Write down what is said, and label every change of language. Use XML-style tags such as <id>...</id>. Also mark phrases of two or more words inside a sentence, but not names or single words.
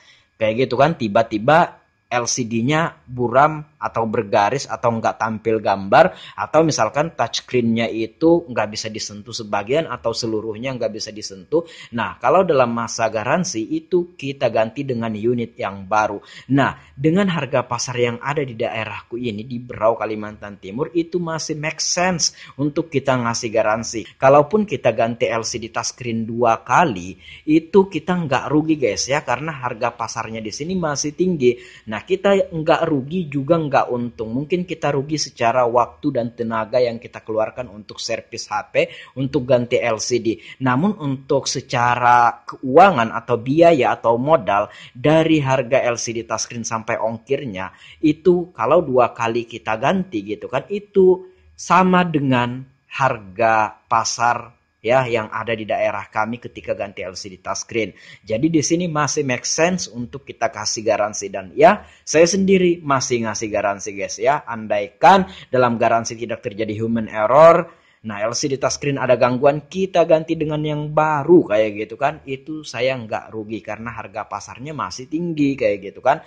<id>Kayak gitu kan, tiba-tiba LCD-nya buram atau bergaris atau nggak tampil gambar, atau misalkan touchscreen-nya itu nggak bisa disentuh sebagian atau seluruhnya nggak bisa disentuh. Nah, kalau dalam masa garansi itu kita ganti dengan unit yang baru. Nah, dengan harga pasar yang ada di daerahku ini di Berau, Kalimantan Timur, itu masih</id> <en>make sense</en> <id>untuk kita ngasih garansi. Kalaupun kita ganti LCD touchscreen 2 kali, itu kita nggak rugi guys ya, karena harga pasarnya di sini masih tinggi. Nah, kita nggak rugi juga nggak untung. Mungkin kita rugi secara waktu dan tenaga yang kita keluarkan untuk servis HP, untuk ganti LCD. Namun untuk secara keuangan atau biaya atau modal dari harga LCD touchscreen sampai ongkirnya, itu kalau 2 kali kita ganti gitu kan, itu sama dengan harga pasar ya yang ada di daerah kami ketika ganti LCD touchscreen. Jadi di sini masih</id> <en>make sense</en> <id>untuk kita kasih garansi, dan ya saya sendiri masih ngasih garansi guys ya. Andaikan dalam garansi tidak terjadi</id> <en>human error,</en> <id>nah LCD touchscreen ada gangguan, kita ganti dengan yang baru kayak gitu kan, itu saya nggak rugi karena harga pasarnya masih tinggi kayak gitu kan.</id>